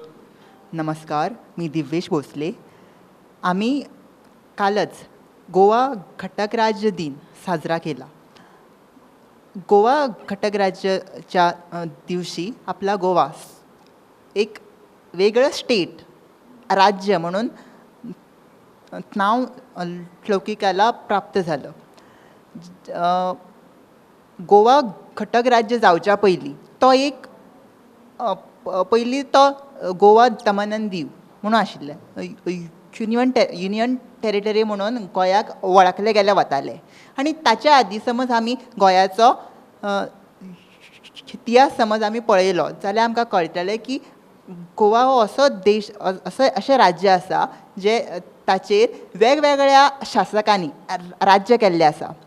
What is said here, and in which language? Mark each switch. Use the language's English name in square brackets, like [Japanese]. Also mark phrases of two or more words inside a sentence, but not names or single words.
[Marathi] नमस्कार, मी दिव्येश भोसले. आम्ही कालच गोवा घटक राज्य दिन साजरा केला. गोवा घटक राज्याच्या दिवशी आपला गोवा एक वेगळं स्टेट, राज्य म्हणून नाव लौकिकाला प्राप्त झालं. [Konkani] गोवा घटक राज्य जावच्या पयलीं तो एक गोवा दमन एंड दीव म्हणून आशिल्लें. [English] Union Territory [Konkani] म्हणून गोंयाक वळखले गेले वताले. आनी ताच्या आदीं समज आमी गोंयाचो इतिहास समज आमी पळयलो जाल्यार आमकां कळटलें की गोवा हो असो देश, अशें राज्य आसा जे ताचेर वेगवेगळ्या शासकांनी राज्य केल्लें आसा.